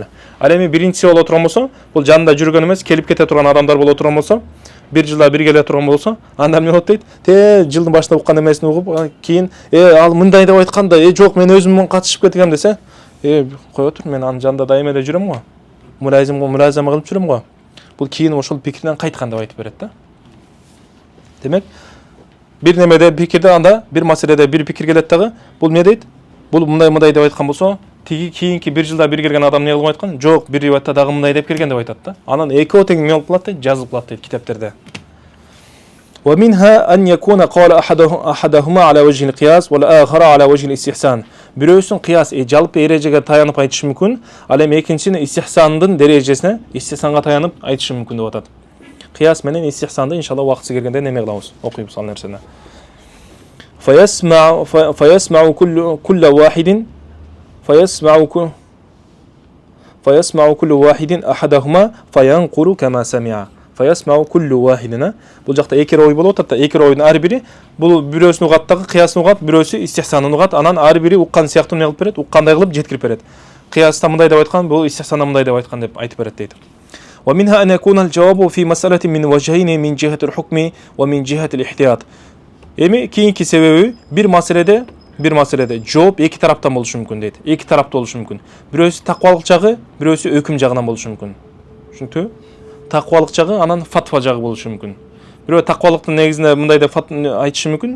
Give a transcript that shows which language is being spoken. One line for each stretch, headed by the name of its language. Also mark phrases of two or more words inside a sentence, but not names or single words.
Kyrgyz: Ал эми биринчиси боло турган болсо, бул жанында жүргөн эмес, келип кете турган адамдар боло турган болсо, бир жылда бир келе турган болсо, анда эмне болот дейт? Жылдын башында уккан эмесин угуп, кийин ал мындай деп айтканда, жок, мен өзүм катышып кеткем десе, кое тур, мен анын жанында дайыма эле жүрөм го. Мулазима кылып жүрөм го. Бул кийин ошол пикирден кайткан деп айтып берет да. Демек, бир немеде пикирде анда бир маселеде бир пикир келет дагы, бул эмне дейт? Бул мындай деп айткан болсо, тиги кийинки бир жылда бир келген адам не кылып айткан? Жок, бир риваятта дагы мындай деп келген деп айтат да. Анан экөө тең эмне болуп калат дейт? Жазылып калат дейт китептерде.
Arabic: ومنها أن يكون قال أحدهما على وجه القياس والآخر على وجه الاستحسان.
Kyrgyz: Бирөөсүн кыяс жалпы эрежеге таянып айтышы мүмкүн, ал эми экинчини истихсандын дережесине, истихсанга таянып айтышы мүмкүн деп атат. Кыяс менен истихсанды иншалла убакыты келгенде неме кылабыз, окуйбуз ал нерсени.
Arabic: فيسمع كل واحد فيسمع كل واحد أحدهما فينقل كما سمع. فيسمع كل واحدنا.
Kyrgyz: Бул жакта эки рой болот, атта эки ройдун ар бири бул бирөөсүн угат дагы, кыясын угат, бирөөсү истихсанын угат, анан ар бири уккан сыяктуу эмне кылып берет? Уккандай кылып жеткирип берет. Кыяста мындай деп айткан, бул истихсанда мындай деп айткан деп айтып берет дейт.
Arabic: ومنها أن يكون الجواب في مسألة من وجهين من جهة الحكم ومن جهة الاحتياط.
Kyrgyz: Эми кийинки себеби бир маселеде жооп эки тараптан болушу мүмкүн дейт. Эки тарапта болушу мүмкүн. Бирөөсү таквалык жагы, бирөөсү өкүм жагынан болушу мүмкүн. Түшүнүктүбү? Таквалык жагы, анан фатва жагы болушу мүмкүн. Бирөө таквалыктын негизинде мындай деп айтышы мүмкүн.